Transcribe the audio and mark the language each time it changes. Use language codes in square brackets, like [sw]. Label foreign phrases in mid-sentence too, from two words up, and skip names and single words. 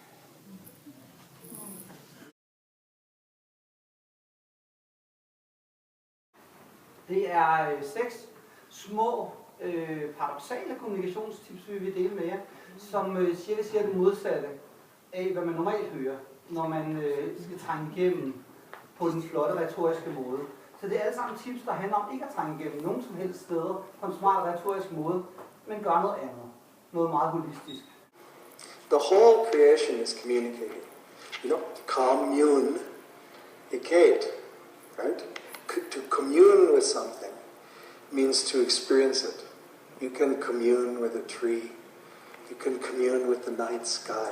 [da] Det er 6 små paradoksale kommunikationstips, vi vil dele med jer, som siger det modsatte af, hvad man normalt hører, når man skal trænge igennem på den flotte retoriske måde. Så det er alle sammen tips, der handler om ikke at trænge igennem nogen som helst steder på en smart retorisk måde, men gør noget andet. Noget meget holistisk. [en] The whole creation is communicating. You know, communicate, right? To commune with something means to experience it. You can commune with a tree. You can commune with the night sky.